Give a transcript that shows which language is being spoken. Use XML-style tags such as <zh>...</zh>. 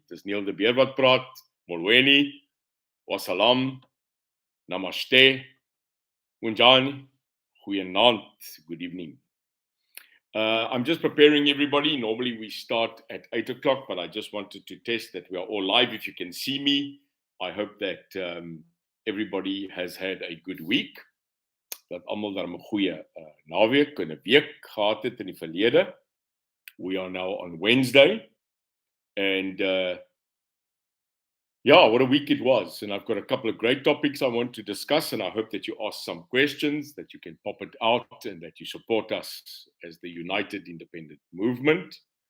<af>Dis Neil de Beer wat praat. Molweni, wassalam, namaste, unjani, goeienaand, good evening.</af> <en>I'm just preparing everybody. Normally we start at 8 o'clock, but I just wanted to test that we are all live. If you can see me, I hope that everybody has had a good week.</en> <af>Dat almal daar 'n goeie naweek en 'n week gehad het in die verlede.</af> <en>We are now on Wednesday, and what a week it was. And I've got a couple of great topics I want to discuss, and I hope that you ask some questions, that you can pop it out, and that you support us as the United Independent Movement.</en>